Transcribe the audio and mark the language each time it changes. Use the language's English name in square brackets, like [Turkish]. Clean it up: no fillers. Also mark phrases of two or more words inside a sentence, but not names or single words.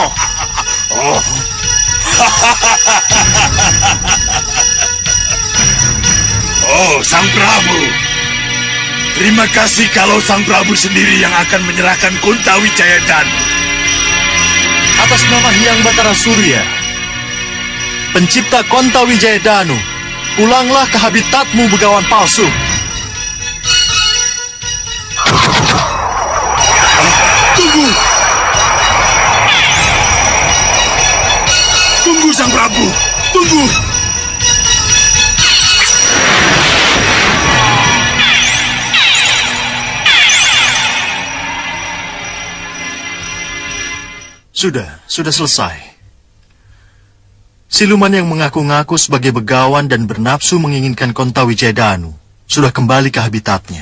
[Indonesian] Oh. Oh, Sang Prabu. Terima kasih kalau Sang Prabu sendiri yang akan menyerahkan Kontawijaya Danu. Atas nama Hyang Batara Surya, pencipta Kontawijaya Danu, pulanglah ke habitatmu, begawan palsu. Tunggu! Tunggu, Sang Prabu! Tunggu! Sudah selesai. Siluman yang mengaku-ngaku sebagai begawan dan bernafsu menginginkan Kontawijaya Danu sudah kembali ke habitatnya.